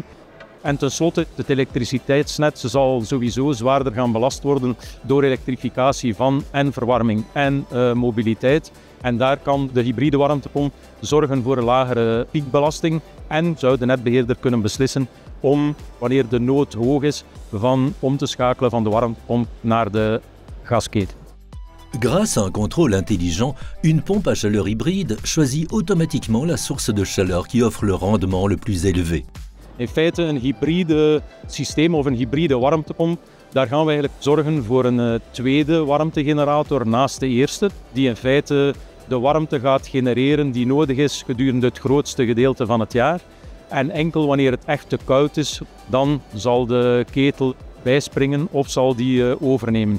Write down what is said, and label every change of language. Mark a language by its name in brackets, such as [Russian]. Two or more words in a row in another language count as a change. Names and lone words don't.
[Dutch] En tenslotte, het elektriciteitsnet zal sowieso zwaarder gaan belast worden door elektrificatie van en verwarming en mobiliteit. En daar kan de hybride warmtepomp zorgen voor een lagere piekbelasting en zou de netbeheerder kunnen beslissen om, wanneer de nood hoog is, om te schakelen van de warmtepomp naar de gasketen. [French] Grâce à un contrôle intelligent, une pompe à chaleur hybride choisit automatiquement la source de chaleur qui offre le rendement le plus élevé. [Dutch] In feite een hybride systeem of een hybride warmtepomp, daar gaan we eigenlijk zorgen voor een tweede warmtegenerator naast de eerste, die in feite de warmte gaat genereren die nodig is gedurende het grootste gedeelte van het jaar. En enkel wanneer het echt te koud is, dan zal de ketel bijspringen of zal die overnemen.